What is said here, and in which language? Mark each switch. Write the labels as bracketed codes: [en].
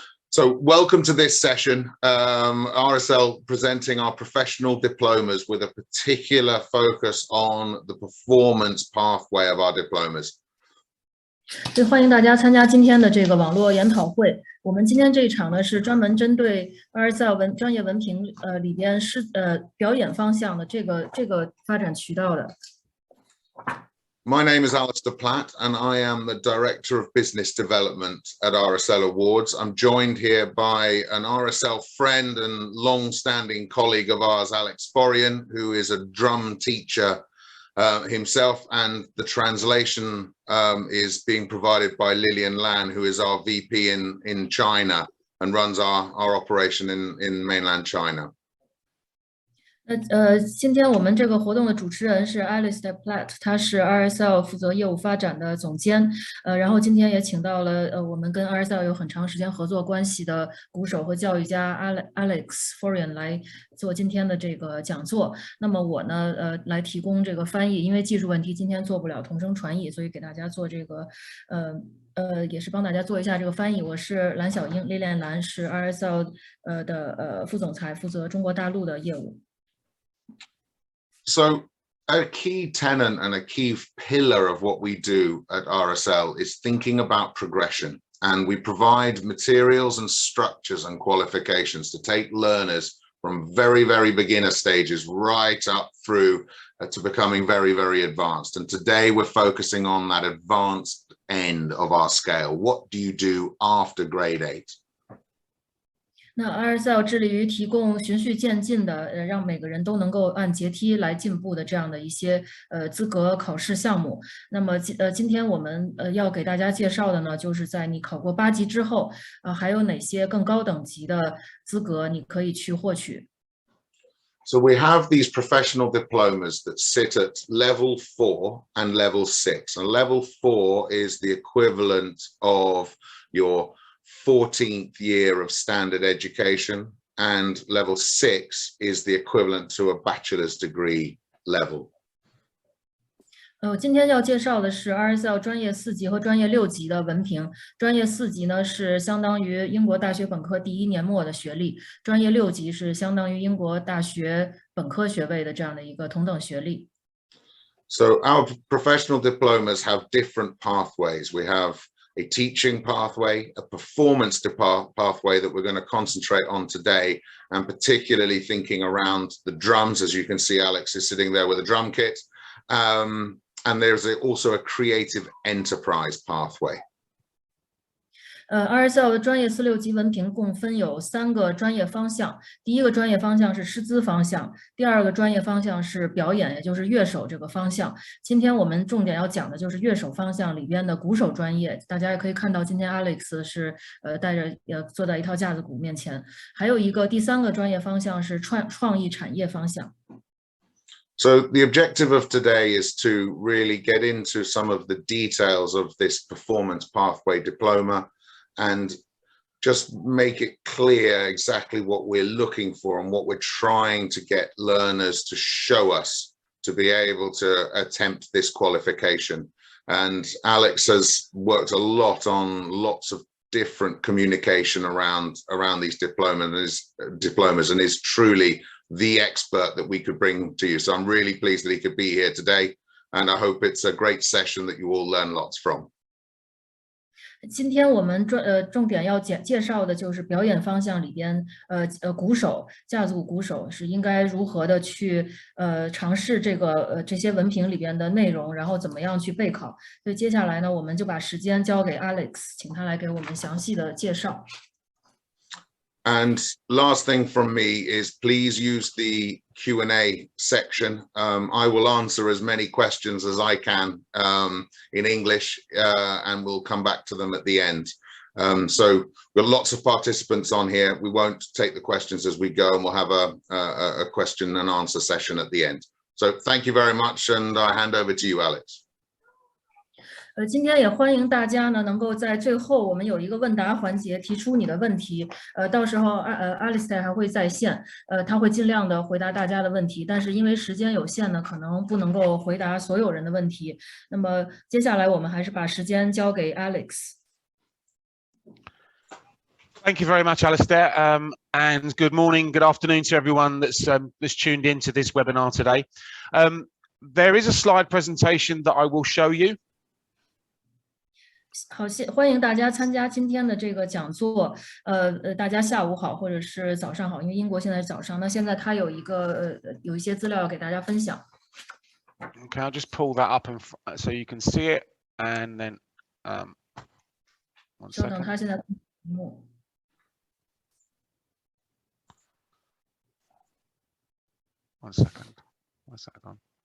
[en] So welcome to this session, RSL presenting our professional diplomas with a particular focus on the performance pathway of our diplomas. [zh] 所以欢迎大家参加今天的这个网络研讨会。我们今天这一场呢是专门针对 RSL 专业文凭里边表演方向的这个发展渠道的。 [en] My name is Alistair Platt, and I am the Director of Business Development at RSL Awards. I'm joined here by an RSL friend and long-standing colleague of ours, Alex Forian, who is a drum teacher himself, and the translation is being provided by Lilian Lan, who is our VP in China and runs our operation in mainland China. [zh] 今天我们这个活动的主持人是 Alistair Platt， 他是 RSL 负责业务发展的总监。然后今天也请到了我们跟 RSL 有很长时间合作关系的鼓手和教育家 Alex Forian 来做今天的这个讲座。那么我呢，来提供这个翻译，因为技术问题今天做不了同声传译，所以给大家做这个也是帮大家做一下这个翻译。我是蓝小英，丽莲兰是 RSL 的副总裁，负责中国大陆的业务。 [en] So a key tenet and a key pillar of what we do at RSL is thinking about progression, and we provide materials and structures and qualifications to take learners from very, very beginner stages right up through to becoming very, very advanced. And today we're focusing on that advanced end of our scale. What do you do after grade 8? [zh] 那 RSL 致力于提供循序渐进的，让每个人都能够按阶梯来进步的这样的一些资格考试项目。那么今天我们要给大家介绍的呢，就是在你考过8级之后，还有哪些更高等级的资格你可以去获取。 [en] So we have these professional diplomas that sit at level 4 and level 6. And level 4 is the equivalent of your 14th year of standard education, and level 6 is the equivalent to a bachelor's degree level. [zh] 今天要介绍的是 RSL 专业4级和专业6级的文凭。专业4级呢是相当于英国大学本科第1年末的学历，专业6级是相当于英国大学本科学位的这样的一个同等学历。 [en] So our professional diplomas have different pathways. We have a teaching pathway, a performance pathway that we're going to concentrate on today, and particularly thinking around the drums. As you can see, Alex is sitting there with a drum kit. And there's also a creative enterprise pathway. [zh] RSL 的专业4、6级文凭共分有3个专业方向。第一个专业方向是师资方向，第二个专业方向是表演，也就是乐手这个方向。今天我们重点要讲的就是乐手方向里边的鼓手专业。大家也可以看到，今天 Alex 是带着坐在一套架子鼓面前。还有一个第3个专业方向是创意产业方向。 [en] So the objective of today is to really get into some of the details of this performance pathway diploma and just make it clear exactly what we're looking for and what we're trying to get learners to show us to be able to attempt this qualification. And Alex has worked a lot on lots of different communication around these diplomas and is truly the expert that we could bring to you. So I'm really pleased that he could be here today, and I hope it's a great session that you all learn lots from. [zh] 今天我们重点要介绍的就是表演方向里边，鼓手、架子鼓鼓手是应该如何的去尝试这些文凭里边的内容，然后怎么样去备考。所以接下来呢，我们就把时间交给 Alex， 请他来给我们详细的介绍。 [en] And last thing from me is please use the Q&A section. I will answer as many questions as I can in English, and we'll come back to them at the end. So we've got lots of participants on here. We won't take the questions as we go, and we'll have a question and answer session at the end. So thank you very much, and I hand over to you, Alex. [zh] 今天也欢迎大家呢，能够在最后我们有一个问答环节，提出你的问题。到时候Alistair 还会在线，他会尽量的回答大家的问题，但是因为时间有限呢，可能不能够回答所有人的问题。那么接下来我们还是把时间交给 Alex。 [en] Thank you very much, Alistair, and good morning, good afternoon to everyone that's tuned into this webinar today. There is a slide presentation that I will show you. [zh] 好，欢迎大家参加今天的这个讲座。大家下午好，或者是早上好，因为英国现在是早上。那现在它有一些资料要给大家分享。 [en] Okay, I'll just pull that up and so you can see it, and then one [zh] 稍等， [en] second. [zh] 它现在屏幕。 [en] One second. Where's that gone?